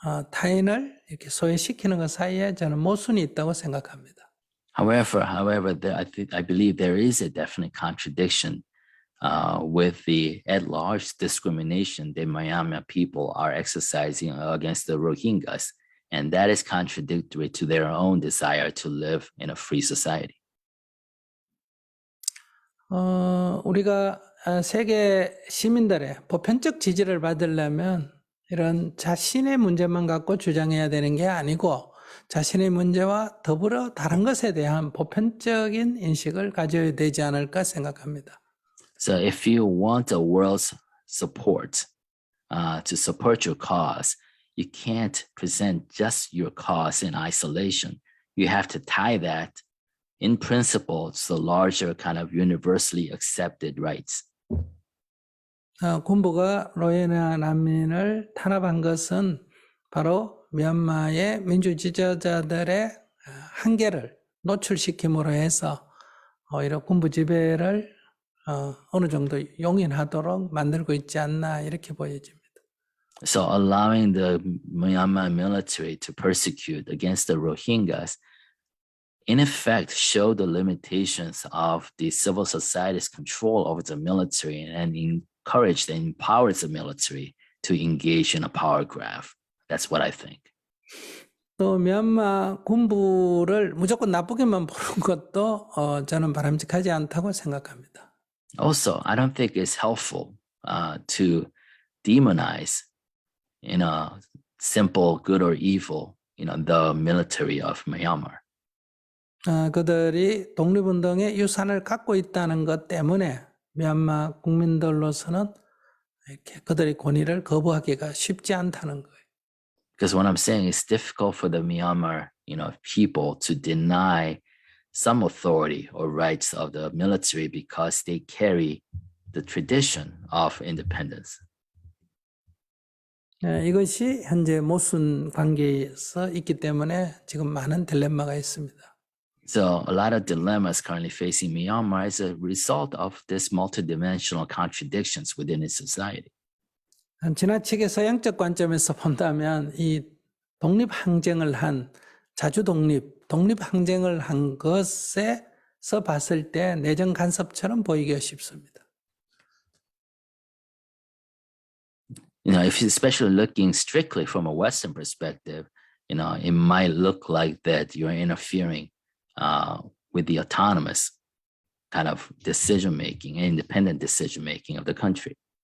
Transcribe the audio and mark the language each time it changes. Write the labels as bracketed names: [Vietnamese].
[Korean] 타인을 이렇게 소외시키는 것 사이에 저는 모순이 있다고 생각합니다. [English] However, I believe there is a definite contradiction with the at-large discrimination that Myanmar people are exercising against the Rohingyas, and that is contradictory to their own desire to live in a free society. [Korean] 우리가 세계 시민들의 보편적 지지를 받으려면 이런 자신의 문제만 갖고 주장해야 되는 게 아니고 자신의 문제와 더불어 다른 것에 대한 보편적인 인식을 가져야 되지 않을까 생각합니다. [English] So if you want the world's support to support your cause, you can't present just your cause in isolation. You have to tie that in principle to the larger kind of universally accepted rights. [Korean] 군부가 로힝야 난민을 탄압한 것은 바로 미얀마의 민주 지도자들의 한계를 노출시킴으로 해서 이런 군부 지배를 어느 정도 용인하도록 만들고 있지 않나 이렇게 보여집니다. [English] So allowing the Myanmar military to persecute against the Rohingyas, in effect, show the limitations of the civil society's control over the military and encourage and empower the military to engage in a power grab. That's what I think. [Korean] 또 미얀마 군부를 무조건 나쁘게만 보는 것도 저는 바람직하지 않다고 생각합니다. [English] Also, I don't think it's helpful to demonize in a simple good or evil, the military of Myanmar. [Korean] 그들이 독립운동의 유산을 갖고 있다는 것 때문에 미얀마 국민들로서는 이렇게 그들의 권위를 거부하기가 쉽지 않다는 거예요. [English] Because what I'm saying is difficult for the Myanmar, people to deny some authority or rights of the military because they carry the tradition of independence. [Korean] 이것이 현재 모순 관계에서 있기 때문에 지금 많은 딜레마가 있습니다. [English] So a lot of dilemmas currently facing Myanmar as a result of this multidimensional contradictions within its society. [Korean] 지나치게 서양적 관점에서 본다면 이 독립항쟁을 한 독립항쟁을 한 것에서 봤을 때 내정 간섭처럼 보이기가 쉽습니다. [English] If you're especially looking strictly from a Western perspective, it might look like that you're interfering with the autonomous kind of decision-making, independent decision-making of the country.